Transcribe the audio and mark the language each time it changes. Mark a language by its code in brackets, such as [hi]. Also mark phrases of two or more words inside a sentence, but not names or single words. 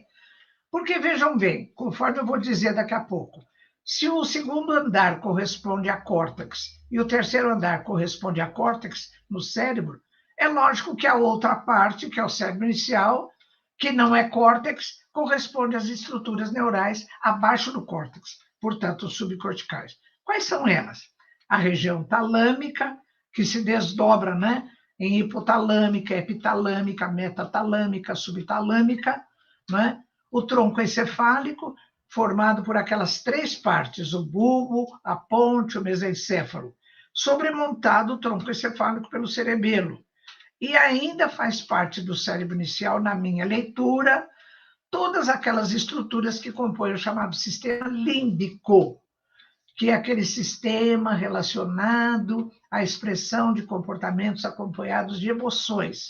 [pt] Porque, vejam bem, conforme eu vou dizer daqui a pouco, se o segundo andar corresponde a córtex e o terceiro andar corresponde a córtex no cérebro, é lógico que a outra parte, que é o cérebro inicial, que não é córtex, corresponde às estruturas neurais abaixo do córtex, portanto, subcorticais. Quais são elas? A região talâmica, que se desdobra, né, em hipotalâmica, epitalâmica, metatalâmica, subtalâmica, né? O tronco encefálico, formado por aquelas 3 partes, o bulbo, a ponte, o mesencéfalo, sobremontado o tronco encefálico pelo cerebelo. E ainda faz parte do cérebro inicial, na minha leitura, todas aquelas estruturas que compõem o chamado sistema límbico, que é aquele sistema relacionado à expressão de comportamentos acompanhados de emoções.